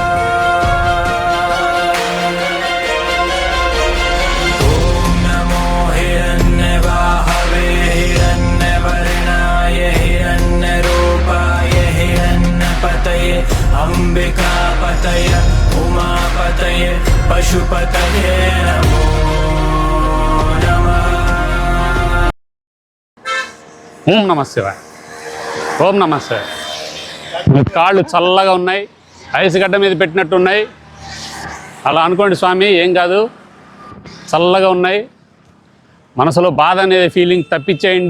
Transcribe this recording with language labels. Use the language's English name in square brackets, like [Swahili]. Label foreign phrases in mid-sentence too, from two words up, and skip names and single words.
[Sanskrit] ॐ नमो हिरण्यबाहवे हिरण्यवर्णाय हिरण्यरूपाय हिरण्यपतये अम्बिकापतये उमापतये पशुपतये नमो नमः ఓం నమ శివాయ. ఓం నమ శివాయ. [Telugu] మీ కాళ్ళు చల్లగా ఉన్నాయి, ఐస్ గడ్డ మీద పెట్టినట్టున్నాయి. అలా అనుకోండి స్వామి, ఏం కాదు, చల్లగా ఉన్నాయి. మనసులో బాధ అనేది ఫీలింగ్ తప్పించేయండి.